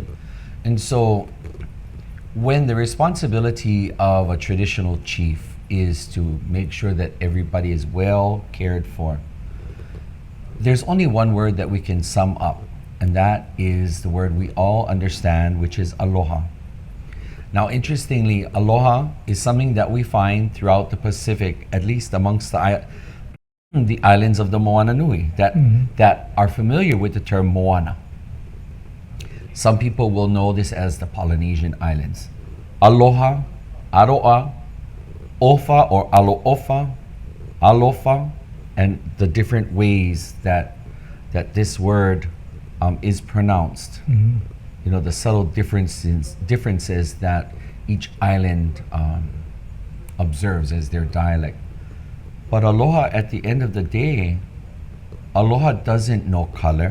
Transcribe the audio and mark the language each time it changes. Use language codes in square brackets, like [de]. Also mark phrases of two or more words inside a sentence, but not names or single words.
[en] And so when the responsibility of a traditional chief is to make sure that everybody is well cared for, there's only one word that we can sum up, and that is the word we all understand, which is aloha. Now, interestingly, aloha is something that we find throughout the Pacific, at least amongst the islands of the Moana Nui, that are familiar with the term moana. Some people will know this as the Polynesian islands. Aloha, aroa, ofa or alofa, alofa, and the different ways that this word is pronounced. You know, the subtle differences that each island observes as their dialect. But aloha, at the end of the day, aloha doesn't know color.